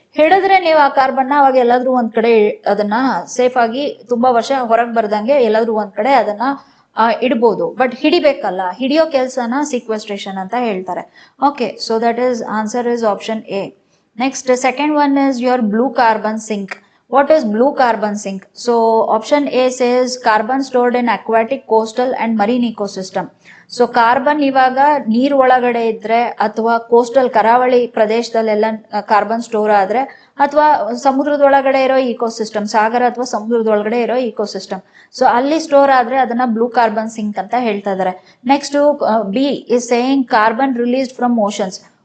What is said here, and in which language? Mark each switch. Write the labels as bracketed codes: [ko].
[kn] ಹಿಡಿದ್ರೆ ನೀವು ಆ ಕಾರ್ಬನ್ ಅವಾಗ ಎಲ್ಲಾದ್ರೂ ಒಂದ್ ಕಡೆ ಅದನ್ನ ಸೇಫ್ ಆಗಿ ತುಂಬಾ ವರ್ಷ ಹೊರಗೆ ಬರ್ದಂಗೆ ಎಲ್ಲಾದ್ರೂ ಒಂದ್ ಕಡೆ ಅದನ್ನ ಇಡ್ಬೋದು. ಬಟ್ ಹಿಡಿಬೇಕಲ್ಲ, ಹಿಡಿಯೋ ಕೆಲ್ಸನ ಸೀಕ್ವೆಸ್ಟ್ರೇಷನ್ ಅಂತ ಹೇಳ್ತಾರೆ. [en] Okay, so that is answer is option A. Next second one is your blue carbon sink. What is blue carbon sink? So option A says carbon stored in aquatic, coastal and marine ecosystem. [kn] So carbon ಇವಾಗ ನೀರ್ ಒಳಗಡೆ ಇದ್ರೆ ಅಥವಾ coastal ಕರಾವಳಿ ಪ್ರದೇಶದಲ್ಲೆಲ್ಲ carbon store ಆದ್ರೆ ಅಥವಾ ಸಮುದ್ರದೊಳಗಡೆ ಇರೋ ecosystem, ಸಾಗರ ಅಥವಾ ಸಮುದ್ರದೊಳಗಡೆ ಇರೋ ಇಕೋಸಿಸ್ಟಮ್, ಸೊ ಅಲ್ಲಿ ಸ್ಟೋರ್ ಆದ್ರೆ ಅದನ್ನ ಬ್ಲೂ ಕಾರ್ಬನ್ ಸಿಂಕ್ ಅಂತ ಹೇಳ್ತಾ ಇದಾರೆ. [en] Next B is saying carbon released from oceans.